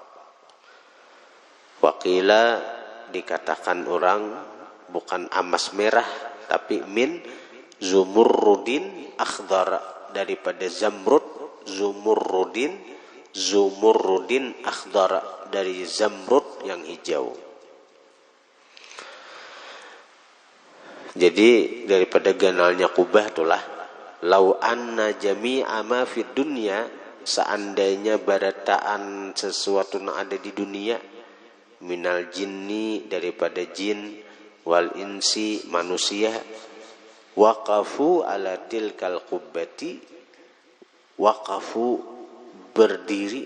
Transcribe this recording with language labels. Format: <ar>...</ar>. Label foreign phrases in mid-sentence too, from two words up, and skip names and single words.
<bjn>Waqila, dikatakan orang, bukan emas merah, tapi</bjn> <ar>من زمرد أخضر,</ar> <bjn>daripada zamrud,</bjn> <ar>زمرد أخضر,</ar> <bjn>dari zamrud yang hijau. Jadi daripada ganalnya kubah itulah,</bjn> <ar>لو أن جميع ما في الدنيا,</ar> <bjn>seandainya barataan sesuatu yang ada di dunia,</bjn> <ar>من الجن,</ar> <bjn>daripada jin, wal</bjn> <ar>إنس, manusia, وقفوا على تلك القبة، وقفوا, berdiri</ar>